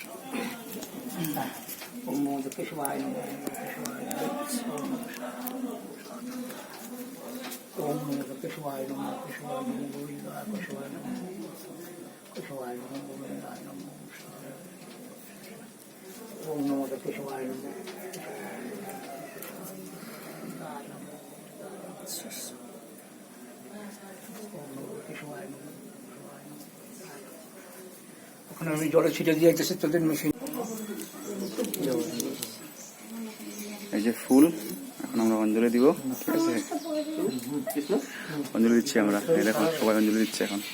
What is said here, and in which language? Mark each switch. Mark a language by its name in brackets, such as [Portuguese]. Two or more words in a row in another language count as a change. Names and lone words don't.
[Sanskrit] ওম নমঃ কেশবায় নমঃ ওম নমঃ কেশবায় নমঃ গোবিন্দায় কেশবায় নমঃ গোবিন্দায় নমঃ ওম নমঃ কেশবায় নমঃ [Bangla] ওখানে আমি জলে ছিটে দিয়ে যাইতেছি তোদের মেশিন এই যে ফুল এখন আমরা অঞ্জলি দিব ঠিক আছে অঞ্জলি দিচ্ছি আমরা এই দেখো সবাই অঞ্জলি দিচ্ছে এখন